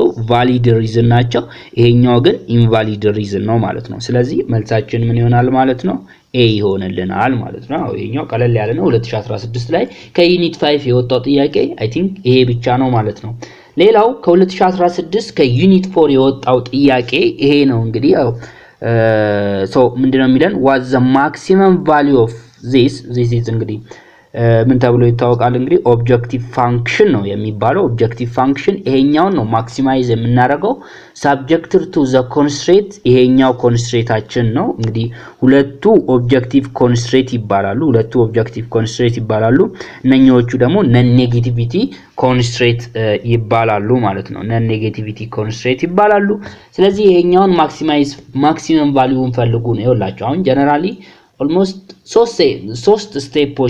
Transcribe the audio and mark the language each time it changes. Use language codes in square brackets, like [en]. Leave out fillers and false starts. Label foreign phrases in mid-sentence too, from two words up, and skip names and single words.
[am] ቫሊድ ሪዝን ናቸው። ይሄኛው ግን ኢንቫሊድ ሪዝን ነው ማለት ነው። ስለዚህ መልሳችን ምን ይሆናል ማለት ነው? ኤ ይሆንልናል ማለት ነው። ይሄኛው ቀለል ያለ ነው። 2016 ላይ ከዩኒት 5 የወጣው ጥያቄ [en] I think [am] ይሄ ብቻ ነው ማለት ነው። ሌላው ከ2016 ከዩኒት 4 የወጣው ጥያቄ ይሄ ነው እንግዲህ ያው ምንድነው የሚለን? [en] what the maximum value of this is [am] እንግዲህ ምን ተብሎ ይታወቃል? እንግዲህ [en] objective function [am] ነው የሚባለው። [en] objective function [am] ይሄኛውን ነው ማክሲማይዝ የምናደርገው [en] subjected to the constraint። [am] ይሄኛው ኮንስትሬታችን ነው። እንግዲህ ሁለቱ [en] objective constraint [am] ይባላሉ። እነኚዎቹ ደግሞ [en] non negativity [am] ኮንስትሬት ይባላሉ ማለት ነው። [en] non negativity constraint [am] ይባላሉ። ስለዚህ ይሄኛውን ማክሲመም ቫልዩን ፈልጉ ነው ይኸውላችሁ። አሁን [en] generally almost [am] 3 ስቴፖች